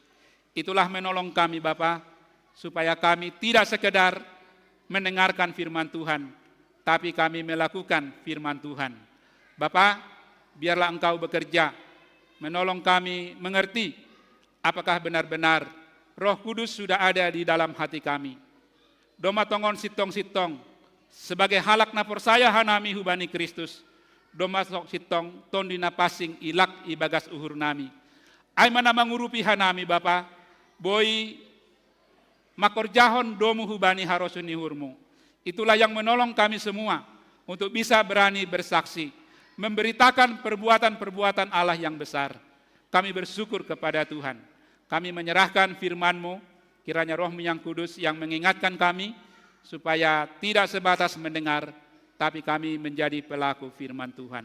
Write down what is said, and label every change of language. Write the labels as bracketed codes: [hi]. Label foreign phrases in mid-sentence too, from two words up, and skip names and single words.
[id] Itulah menolong kami Bapa, supaya kami tidak sekedar mendengarkan firman Tuhan, tapi kami melakukan firman Tuhan. Bapa, biarlah Engkau bekerja, menolong kami mengerti apakah benar-benar Roh Kudus sudah ada di dalam hati kami. [bts] Doma tongon sitong-sitong, sebagai halak na persaya hanami hubani Kristus, doma sok sitong tondina pasing ilak ibagas uhur nami. Ay mana mangurupi hanami Bapa, boy makorjahon domu hubani harosun ihurmu. [id] Itulah yang menolong kami semua untuk bisa berani bersaksi, memberitakan perbuatan-perbuatan Allah yang besar. Kami bersyukur kepada Tuhan. Kami menyerahkan firman-Mu, kiranya Roh-Mu yang kudus yang mengingatkan kami, supaya tidak sebatas mendengar, tapi kami menjadi pelaku firman Tuhan.